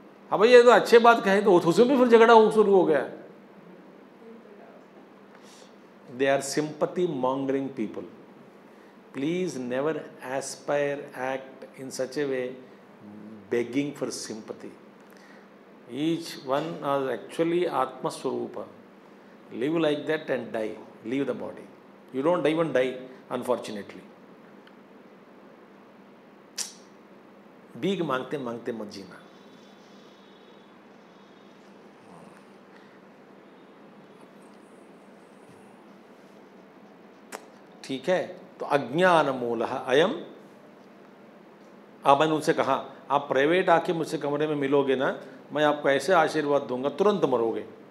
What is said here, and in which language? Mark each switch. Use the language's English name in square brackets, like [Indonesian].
[Hindi] हाँ भाई ये तो अच्छी बात कहें तो उसमें भी फिर झगड़ा शुरू हो गया। [English] They are sympathy mongering people, please never aspire act in such a way begging for sympathy. Each one are actually Atma Swarupa. Live like that and die. Leave the body. You don't even die, unfortunately. [Hindi] भीख मांगते मांगते मत जीना। ठीक है, तो अज्ञान मूलः अयम। अब मैंने उनसे कहा आप प्राइवेट आके मुझसे कमरे में मिलोगे ना, मैं आपको ऐसे आशीर्वाद दूंगा तुरंत मरोगे।